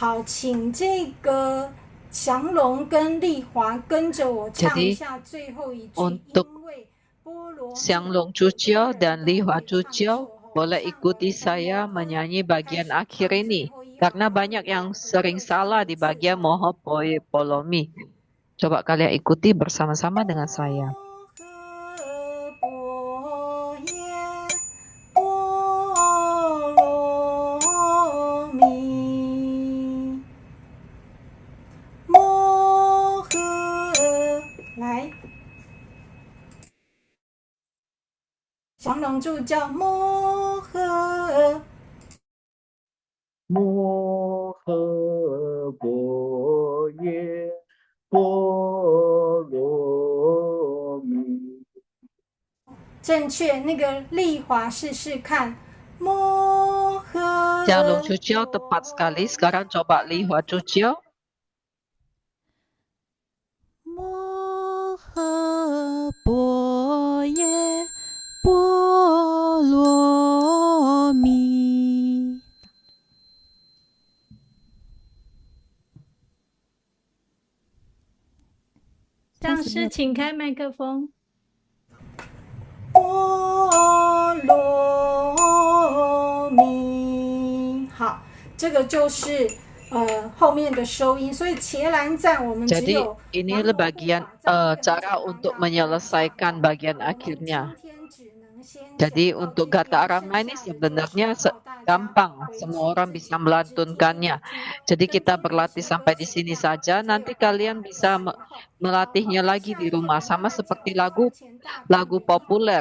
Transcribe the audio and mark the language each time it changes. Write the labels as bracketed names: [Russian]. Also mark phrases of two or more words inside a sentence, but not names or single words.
[Chinese] 请这个祥龙跟丽华跟着我唱一 [Indonesian] Jadi [Chinese] 下最后一句， [Indonesian] untuk [Chinese] 因为波罗蜜 [Indonesian] Xianglong Cucio dan Li Hua Cucio boleh ikuti saya menyanyi bagian akhir ini. Karena banyak yang sering salah di bagian Moho Poi Polomi. Coba kalian ikuti bersama-sama dengan saya. [Chinese] 摩诃般耶波罗蜜，摩诃来，降龙助教摩诃。摩诃般耶波罗蜜。正确，那个丽华试试看。摩诃 [Indonesian] Xianglong Cucio tepat sekali. Sekarang coba Li Hua Cucio. [Chinese] 摩诃般耶波罗蜜。上师，请开麦克风。波罗蜜。好，这个就是后面的收音，所以伽蓝赞我们只 [Indonesian] Jadi [Chinese] 有 [Indonesian] inilah bagian cara untuk menyelesaikan bagian akhirnya. Jadi untuk gata arama ini sebenarnya gampang, semua orang bisa melantunkannya. Jadi kita berlatih sampai di sini saja. Nanti kalian bisa melatihnya lagi di rumah, sama seperti lagu populer.